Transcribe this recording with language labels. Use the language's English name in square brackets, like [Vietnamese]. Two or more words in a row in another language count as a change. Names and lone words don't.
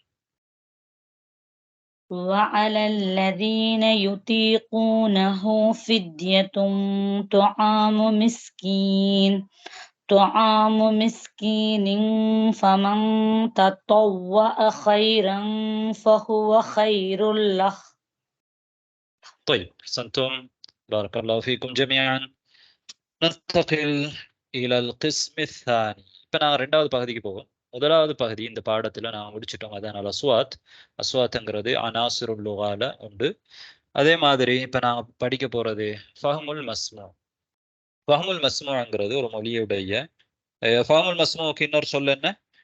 [Arabic] وعلى الذين يطيقونه فدية طعام مسكين فمن تطوع خيرا فهو خير له. طيب أحسنتم، بارك الله فيكم جميعا. ننتقل إلى القسم الثاني. [Tamil] இப்போ நான் ரெண்டாவது பகுதிக்கு போவோம். முதலாவது பகுதி இந்த பாடத்தில் நான் முடிச்சிட்டோம். அதான் அஸ்வாத். அஸ்வாத்ங்கிறது [Arabic] عناصر اللغة [Tamil] உண்டு. அதே மாதிரி இப்போ நான் படிக்க போகிறது [Arabic] فهم المسموع. فهم المسموع [Tamil] ஒரு மொழியுடைய [Arabic] فهم المسموع [Tamil] இன்னொரு சொல் என்ன?